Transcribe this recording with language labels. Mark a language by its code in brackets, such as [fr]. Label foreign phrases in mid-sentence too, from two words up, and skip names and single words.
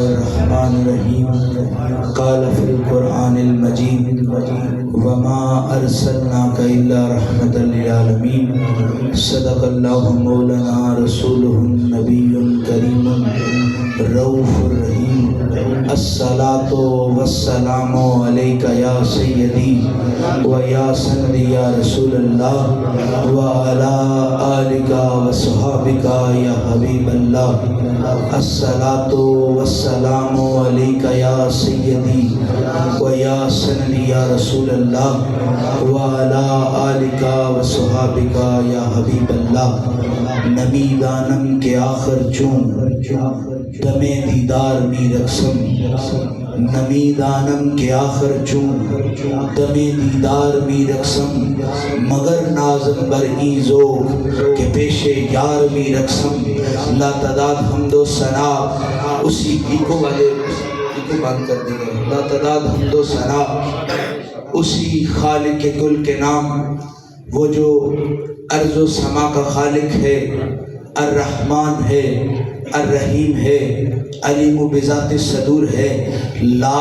[ar] الرحمن الرحیم قال فی القرآن المجید وما ارسلناک الا رحمۃ للعالمین صدق اللہ مولانا رسولہ النبی الکریم الرؤوف الرحیم الصلاۃ والسلام علیک یا سیدی و یا سندی یا رسول اللہ وعلی آلک وصحابک یا حبیب اللہ الصلاۃ والسلام علیک یا سیدی و یا سندی یا رسول اللہ وعلی آلک وصحابک یا حبیب اللہ [fa] نبی دانم کے آخر چون دم دیدار می رقصم نمی دانم کے آخر چون دم دیدار می رقصم مگر نازم بر این ذوق کہ پیش یار می رقصم [ur] لا تعداد حمد و ثنا اسی ایکو والے ایکو بند کر دیئے لا تعداد حمد و ثنا اسی خالق کل کے نام وہ جو ارض و سما کا خالق ہے الرحمن ہے الرحیم ہے [ar] علیم بذات صدور [ur] ہے لا